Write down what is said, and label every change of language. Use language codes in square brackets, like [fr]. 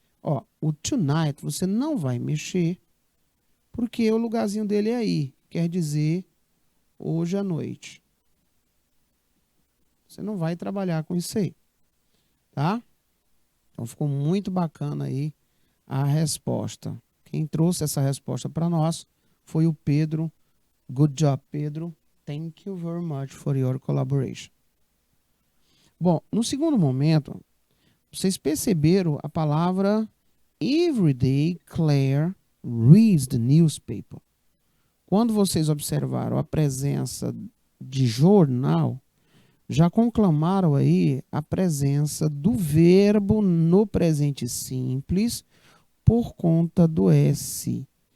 [pt] Ó, o tonight você não vai mexer, porque o lugarzinho dele é aí, quer dizer hoje à noite. Você não vai trabalhar com isso aí, tá? Então ficou muito bacana aí a resposta. Quem trouxe essa resposta para nós foi o Pedro. [en] Good job, Pedro. Thank you very much for your collaboration. [pt] Bom, no segundo momento, vocês perceberam a palavra [en] everyday Claire reads the newspaper. [pt] Quando vocês observaram a presença de jornal, já conclamaram aí a presença do verbo no presente simples por conta do S.